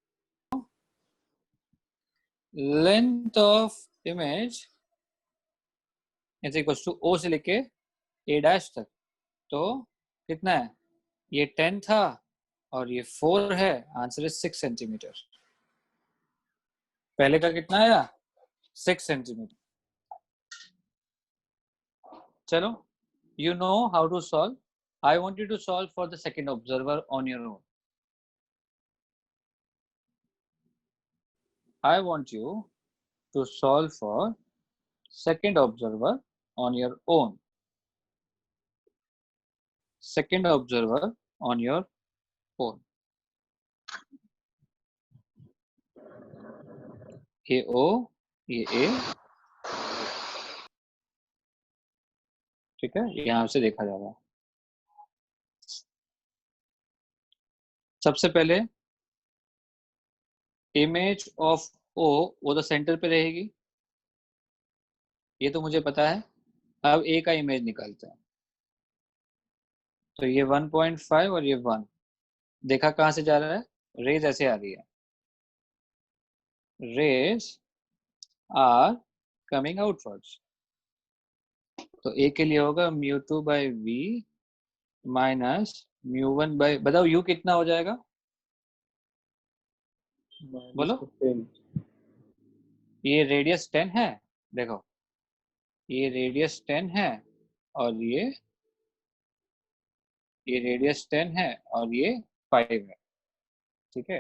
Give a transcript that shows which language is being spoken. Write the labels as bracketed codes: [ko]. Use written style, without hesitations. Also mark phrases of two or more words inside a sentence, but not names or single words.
[en] length of image is equal to O [hi] से लेके A डैश तक. तो कितना है? ये 10 था और ये 4 है. [en] answer is 6 centimeter. [hi] पहले का कितना आया? 6 सेंटीमीटर. चलो, [en] you know how to solve. I want you to solve for the second observer on your own. I want you to solve for second observer on your own. Second observer on your own. [hi] ये O, ये A, ठीक है, यहां से देखा जा रहा है. सबसे पहले [en] image of O [hi] वो तो सेंटर पे रहेगी, ये तो मुझे पता है. अब A का इमेज निकालते हैं. तो ये 1.5 और ये 1, देखा कहां से जा रहा है? रेज ऐसे आ रही है. [en] rays are coming outwards. [hi] तो A के लिए होगा mu2 by v माइनस mu1 by, बताओ u कितना हो जाएगा? बोलो. ये रेडियस 10 है, देखो ये रेडियस 10 है और ये रेडियस 10 है और ये 5 है, ठीक है।